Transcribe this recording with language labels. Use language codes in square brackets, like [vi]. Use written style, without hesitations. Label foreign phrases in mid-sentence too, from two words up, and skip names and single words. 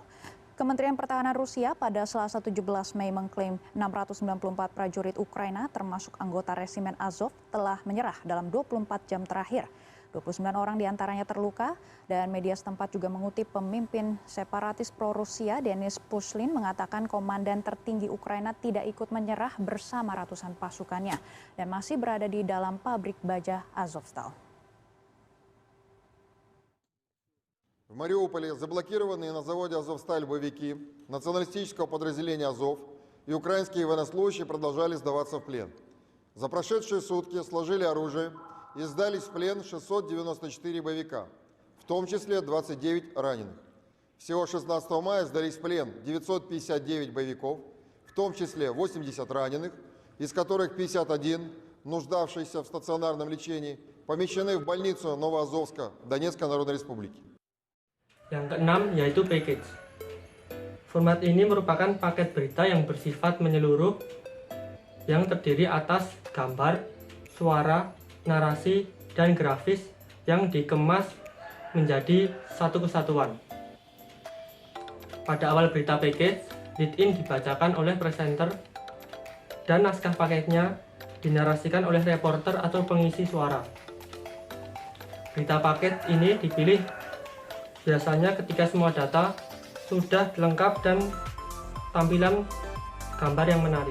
[id] Kementerian Pertahanan Rusia pada Selasa 17 Mei mengklaim 694 prajurit Ukraina termasuk anggota resimen Azov telah menyerah dalam 24 jam terakhir. 29 orang diantaranya terluka dan media setempat juga mengutip pemimpin separatis pro-Rusia Denis Pushilin mengatakan komandan tertinggi Ukraina tidak ikut menyerah bersama ratusan pasukannya dan masih berada di dalam pabrik baja Azovstal. [ru] В Мариуполе заблокированные на заводе «Азовсталь» боевики националистического подразделения «Азов» и украинские военнослужащие продолжали сдаваться в плен. За прошедшие сутки сложили оружие и сдались в плен 694 боевика, в том числе 29 раненых. Всего 16 мая сдались в плен 959 боевиков, в том числе 80 раненых, из которых 51, нуждавшиеся в стационарном лечении, помещены в больницу Новоазовска Донецкой Народной Республики. [id] Yang keenam yaitu package. Format ini merupakan paket berita yang bersifat menyeluruh yang terdiri atas gambar, suara, narasi, dan grafis yang dikemas menjadi satu kesatuan. Pada awal berita package, lead-in dibacakan oleh presenter dan naskah paketnya dinarasikan oleh reporter atau pengisi suara. Berita paket ini dipilih biasanya ketika semua data sudah lengkap dan tampilan gambar yang menarik.